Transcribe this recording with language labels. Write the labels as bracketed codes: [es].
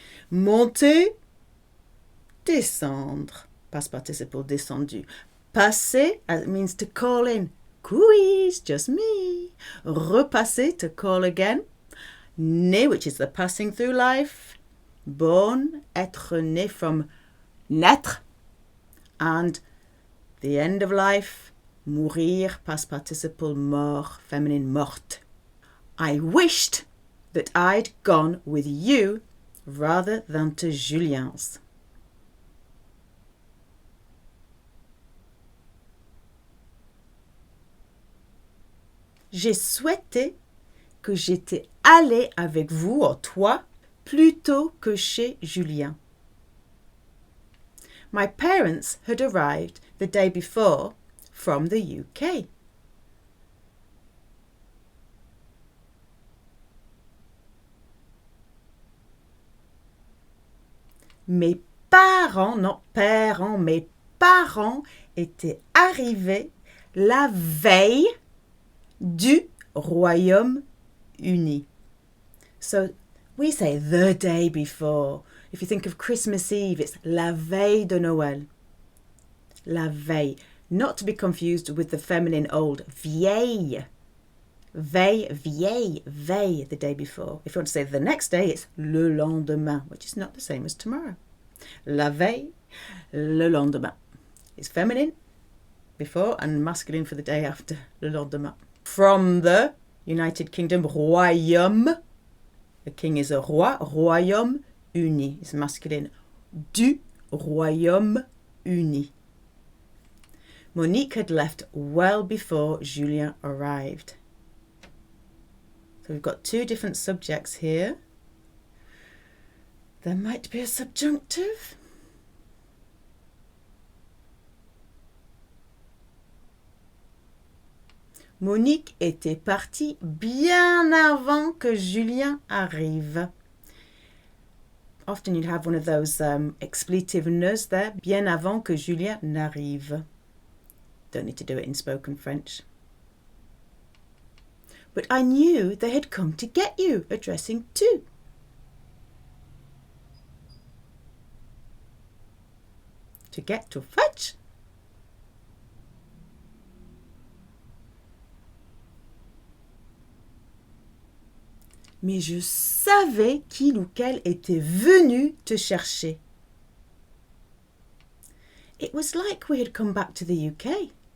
[fr] Monter, descendre. [en] Past participle descendu. Passer means to call in. Quiz, just me. Repasser, to call again. Né, which is the passing through life. Born, être né, from naître. And the end of life. Mourir, past participle mort, feminine morte. I wished that I'd gone with you rather than to Julien's. [fr] J'ai souhaité que j'étais allée avec vous, ou toi, plutôt que chez Julien. [en] My parents had arrived the day before from the UK. [fr] Mes parents, not parents, mes parents étaient arrivés la veille du Royaume-Uni. [en] So we say the day before. If you think of Christmas Eve, it's la veille de Noël. La veille. Not to be confused with the feminine old vieille. Veille, vieille, veille, the day before. If you want to say the next day, it's le lendemain, which is not the same as tomorrow. La veille, le lendemain. It's feminine before and masculine for the day after, le lendemain. From the United Kingdom, royaume. The king is a roi. Royaume-Uni is masculine. [fr] Du Royaume-Uni. [en] Monique had left well before Julien arrived. So we've got two different subjects here. There might be a subjunctive. [fr] Monique était partie bien avant que Julien arrive. [en] Often you'd have one of those expletive neus there, bien avant que Julien n'arrive. Don't need to do it in spoken French. But I knew they had come to get you, addressing to. To get, to fetch. [fr] Mais je savais qu'il ou qu'elle était venu te chercher. [en] It was like we had come back to the UK.